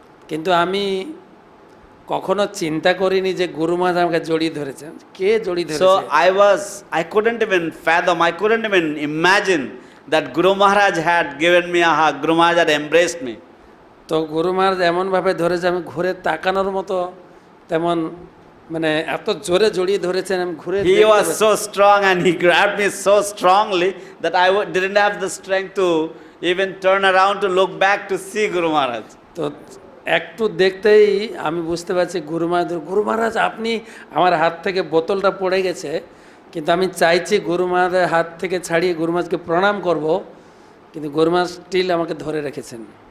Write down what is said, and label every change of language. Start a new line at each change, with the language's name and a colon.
Bangla: কিন্তু আমি কখনো চিন্তা করিনি যে গুরু মহারাজ আমাকে জড়িয়ে ধরেছেন। কে জড়িয়ে ধরেছে?
English: So I couldn't even fathom, I couldn't even imagine that Guru Maharaj had given me a hug, Guru Maharaj had embraced me.
Bangla: তো গুরু মহারাজ এমনভাবে ধরেছে আমি ঘুরে তাকানোর মতো, তেমন মানে এত জোরে জড়িয়ে ধরেছেন আমি ঘুরে।
English: He was so strong and he grabbed me so strongly that I didn't have the strength to even turn around to look back to see Guru Maharaj.
Bangla: তো একটু দেখতেই আমি বুঝতে পারছি গুরু মহারাজ আপনি, আমার হাত থেকে বোতলটা পড়ে গেছে, কিন্তু আমি চাইছি গুরু মহারাজের হাত থেকে ছাড়িয়ে গুরু মহারাজকে প্রণাম করব, কিন্তু গুরু মহারাজ স্টিল আমাকে ধরে রেখেছেন।